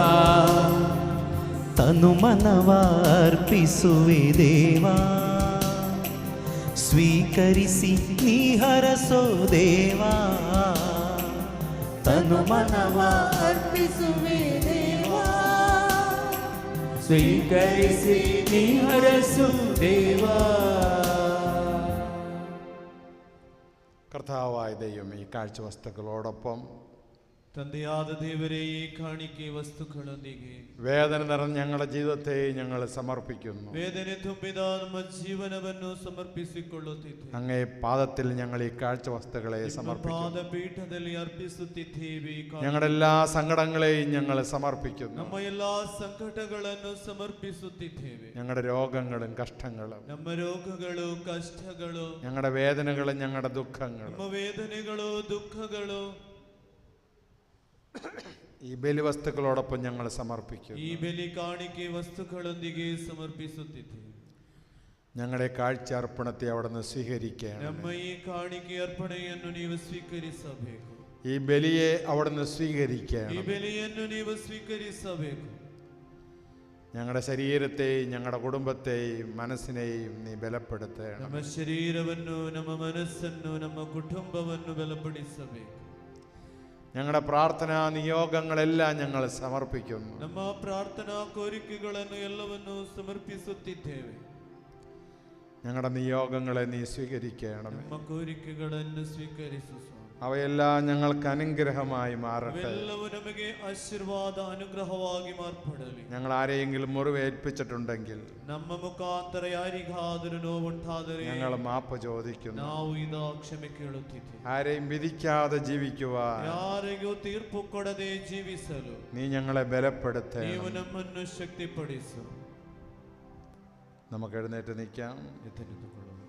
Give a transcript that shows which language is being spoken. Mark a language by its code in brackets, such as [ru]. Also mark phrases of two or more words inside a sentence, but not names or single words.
[kn] ತನು ಮನವ ಅರ್ಪಿಸುವೆ ದೇವಾ, ಸ್ವೀಕರಿಸಿ ನೀ ಹರಸೋ ದೇವಾ. ತನು ಮನವ ಅರ್ಪಿಸುವೆ ದೇವಾ, ಸ್ವೀಕರಿಸಿ ನೀ ಹರಸು ದೇವಾ. [ml] കർത്താവായ ദൈവം ഈ കാഴ്ച വസ്തുക്കളോടൊപ്പം [kn] ತಂದೆಯಾದ ದೇವರೇ, ಈ ಕಾಣಿಕೆ ವಸ್ತುಗಳೊಂದಿಗೆ [ml] വേദന നിറഞ്ഞ ഞങ്ങളുടെ ജീവിതത്തെ ഞങ്ങൾ സമർപ്പിക്കുന്നു. [kn] ವೇದನೆ ತುಂಬಿದ ನಮ್ಮ ಜೀವನವನ್ನು ಸಮರ್ಪಿಸಿಕೊಳ್ಳುತ್ತಿದ್ದೇವೆ. [ml] അങ്ങേ പാദത്തിൽ ഞങ്ങൾ ഈ കാഴ്ച വസ്തുക്കളെ സമർപ്പിക്കുന്നു. [kn] ಪಾದಪೀಠದಲ್ಲಿ ಅರ್ಪಿಸುತ್ತಿದ್ದೇವೆ. [ml] ഞങ്ങളുടെ എല്ലാ സങ്കടങ്ങളെയും ഞങ്ങൾ സമർപ്പിക്കുന്നു. [kn] ನಮ್ಮ ಎಲ್ಲಾ ಸಂಕಟಗಳನ್ನು ಸಮರ್ಪಿಸುತ್ತಿದ್ದೇವೆ. [ml] ഞങ്ങളുടെ രോഗങ്ങളും കഷ്ടങ്ങളും, [kn] ನಮ್ಮ ರೋಗಗಳು, ಕಷ್ಟಗಳು, [ml] ഞങ്ങളുടെ വേദനകളും ഞങ്ങളുടെ ദുഃഖങ്ങളും, [kn] ನಮ್ಮ ವೇದನೆಗಳು, ದುಃಖಗಳು [ml] ഈ ബലിവസ്തുക്കളോടൊപ്പം ഞങ്ങൾ സമർപ്പിക്കുന്നു. [kn] ಈ ಬಲಿ ಕಾಣಿಕೆ ವಸ್ತುಗಳೊಂದಿಗೆ ಸಮರ್ಪಿಸುತ್ತಿದ್ದೇವೆ. [ml] ഞങ്ങളുടെ കാഴ്ച അർപ്പണത്തെ അവിടുന്ന് സ്വീകരിക്കണം. [kn] ನಮ್ಮ ಈ ಕಾಣಿಕೆ ಅರ್ಪಣೆಯನ್ನು ನೀವು ಸ್ವೀಕರಿಸಬೇಕು. [ml] ഈ ബലിയെ അവിടുന്ന് സ്വീകരിക്കണം. [kn] ಈ ಬಲಿಯನ್ನು ನೀವು ಸ್ವೀಕರಿಸಬೇಕು. [ml] ഞങ്ങളുടെ ശരീരത്തെയും ഞങ്ങളുടെ കുടുംബത്തെയും മനസ്സിനെയും നീ ബലപ്പെടുത്തണം. [kn] ನಮ್ಮ ಶರೀರವನ್ನು, ನಮ್ಮ ಮನಸ್ಸನ್ನು, ನಮ್ಮ ಕುಟುಂಬವನ್ನು ಬಲಪಡಿಸಬೇಕು. [ml] ഞങ്ങളുടെ പ്രാർത്ഥനാ നിയോഗങ്ങളെല്ലാം ഞങ്ങൾ സമർപ്പിക്കുന്നു. [kn] ನಮ್ಮ ಪ್ರಾರ್ಥನಾ ಕೋರಿಕೆಗಳನ್ನು ಎಲ್ಲವನ್ನು ಸಮರ್ಪಿಸುತ್ತಿದ್ದೇವೆ. [ml] ഞങ്ങളുടെ നിയോഗങ്ങളെ നീ സ്വീകരിക്കണം. [kn] ನಮ್ಮ ಕೋರಿಕೆಗಳನ್ನು ಸ್ವೀಕರಿಸು ಸ್ವಾಮಿ. [ml] അവയെല്ലാം ഞങ്ങൾക്ക് അനുഗ്രഹമായി മാറട്ടെ. [kn] ಅವೆಲ್ಲವೂ ನಮಗೆ ಆಶೀರ್ವಾದ, ಅನುಗ್ರಹವಾಗಿ ಮಾರ್ಪಡಲಿ. [ml] ഞങ്ങൾ ആരെയെങ്കിലും മുറിവേൽപ്പിച്ചിട്ടുണ്ടെങ്കിൽ [kn] ನಮ್ಮ ಮುಖಾಂತರ ಯಾರಿಗಾದರೂ ನೋವುಂಟಾದರೆ [ml] ഞങ്ങൾ മാപ്പ് ചോദിക്കുന്നു. [kn] ನಾವು ಇದಾ ಕ್ಷಮೆ ಕೇಳುತ್ತಿದ್ದೇವೆ. [ml] ആരെയും വിധിക്കാതെ ജീവിക്കുവാൻ [kn] ಯಾರಿಗೂ ತೀರ್ಪು ಕೊಡದೆ ಜೀವಿಸಲು [ml] നീ ഞങ്ങളെ ബലപ്പെടുത്തണം. [kn] ನೀವು ನಮ್ಮನ್ನು ಶಕ್ತಿಪಡಿಸು. [ml] നമുക്ക് എഴുന്നേറ്റ് നിൽക്കാം. [kn] ಎದ್ದೆನಿಂತುಕೊಳ್ಳೋಣ.